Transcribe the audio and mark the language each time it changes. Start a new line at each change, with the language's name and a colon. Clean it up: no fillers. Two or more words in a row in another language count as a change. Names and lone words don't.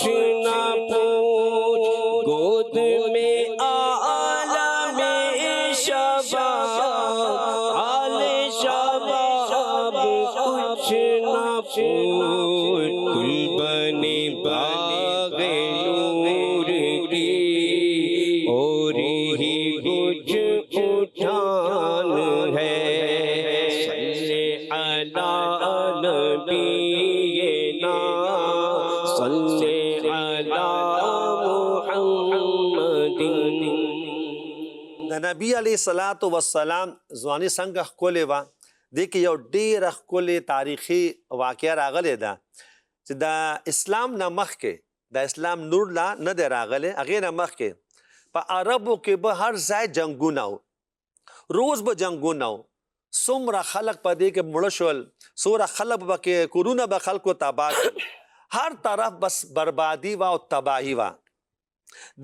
Urdu: نہ پوچھ، گود میں عالم شباب، حال شباب کچھ نہ پوچھ، گل بنے باغ نور کی اور ہی کچھ اٹھان ہے۔
Arabic: صلی علی نبینا، صلی علی محمد۔
Pashto: د نبی
Arabic: علیه الصلاۃ والسلام
Pashto: ځواني څنګه ښکلې وه، دې کې یو ډېره ښکلې تاریخي واقعه راغلې ده چې د اسلام نه مخکې، د اسلام نور لا نه دی راغلی، هغې نه مخکې په عربو کې به هر ځای جنګونه و، روز به جنګونه و، څومره خلک په دې کې مړه شول، څومره خلک به کې کورونه به خلکو تباه کړل، هر طرف بس بربادي وه او تباهي وه۔